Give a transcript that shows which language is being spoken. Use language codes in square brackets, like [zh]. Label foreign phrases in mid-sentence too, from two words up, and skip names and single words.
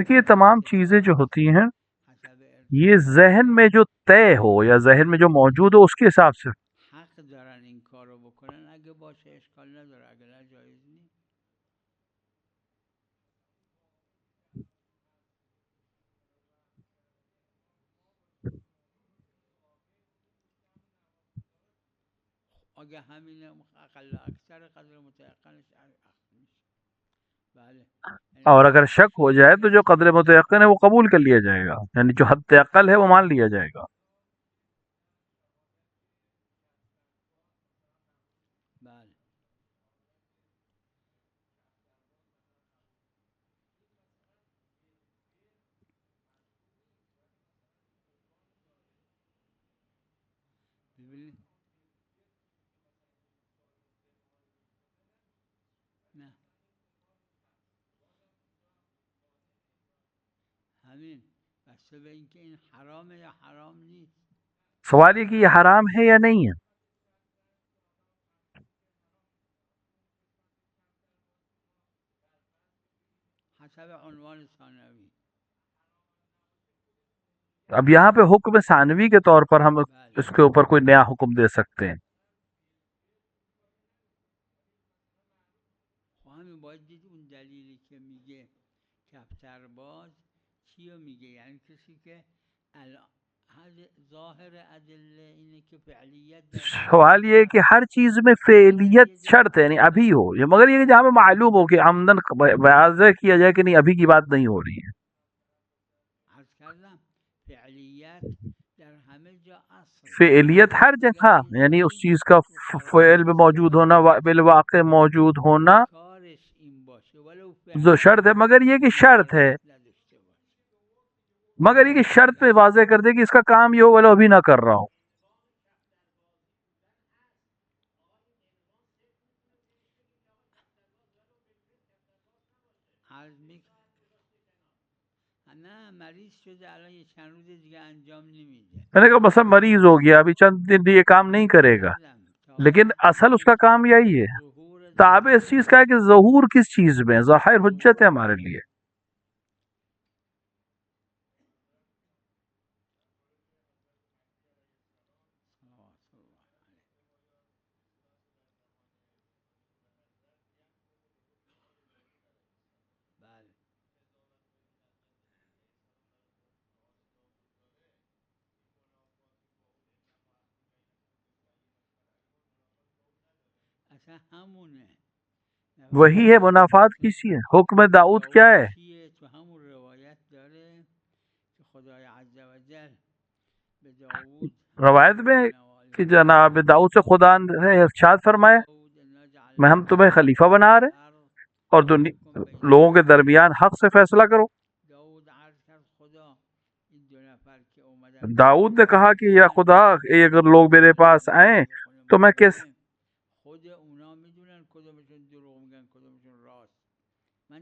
[hi] देखिए, ये तमाम चीजें जो [fa] ارتباط، [hi] होती हैं, [fa] حسب [hi] ये [fa] ارتباط [hi] जहन में जो तय हो या जहन में जो मौजूद हो उसके हिसाब से। [fa] حق دارن این کارو بکنن. اگه باشه اشکال نداره، اگه نه جایز نیست. اگه همین اقل و اکثر قدر متيقنش اخذ میشه. بله یعنی [hi] और अगर [fa] اگر [hi] शक हो जाए तो जो कदर मुतयक्किन है वो कबूल कर लिया जाएगा, यानी जो हद अक्ल है वो मान लिया जाएगा। [fa] بله ببینید نه همین بسته به اینکه این حرامه یا حرام نیست. [hi] सवाल ये कि ये हराम है या नहीं है। [fa] حسب عنوان ثانوی. [hi] अब यहाँ पे हुक्म सानवी के तौर पर हम [fa] بله [hi] इसके ऊपर कोई नया हुक्म दे सकते हैं। [fa] خب همین باید دید اون دلیلی که میگه کفتر باز چیو میگه، یعنی کسی که الان ظاهر ادله اینه که فعلیت در [hi] सवाल ये है कि हर चीज में फेलियत शर्त है, यानी अभी हो, ये मगर ये कि जहाँ पे मालूम हो कि आमदन वाज़ेह किया जाए कि नहीं, अभी की बात नहीं हो रही है। फ़ेलियत हर जगह, यानी उस चीज़ का फ़ेल में मौजूद होना, बिलवाक़े मौजूद होना [fa] کارش این باشه ولو [hi] जो [fa] به [hi] शर्त है, मगर ये कि शर्त है, [fa] نداشته باشه [hi] मगर ये कि शर्त पे वाज़े कर दे कि इसका काम ये हो वाला अभी ना कर रहा हूँ। [fa] عرض می نه مریض شده الان یه چند روز دیگه انجام نمیده [hi] मैंने कहा बस मरीज हो गया, अभी चंद दिन ये काम नहीं करेगा, [fa] عزیزم تا [hi] लेकिन असल उसका काम यही है। [fa] ظهور [hi] ताबे इस चीज़ का है कि ज़हूर किस चीज़ में, ज़ाहिर हुज्जत है हमारे लिए। [fa] بله اصلا همونه [hi] वही है, मुनाफात किसी है। हुक्म दाऊद क्या داود है? [fa] چیه تو همون روایت داره که خدای [ar] عز و جل [fa] به داود [hi] रवायत में कि जनाब दाऊद से खुदा ने इरशाद फरमाया, [ar] داود انا [hi] मैं हम तुम्हें [ar] جعلناك [hi] खलीफा बना रहे [ar] الارض [hi] और [ar] فاحكم بین [hi] लोगों के [ar] الناس [hi] दरमियान हक से फैसला करो। [fa] داود عرض کرد خدا این دو نفر که اومدن [hi] दाऊद ने कहा कि या खुदा, ये अगर लोग मेरे पास आए तो मैं किस, [fa] خود اونا میدونن کدومشون دروغ میگن کدومشون راست من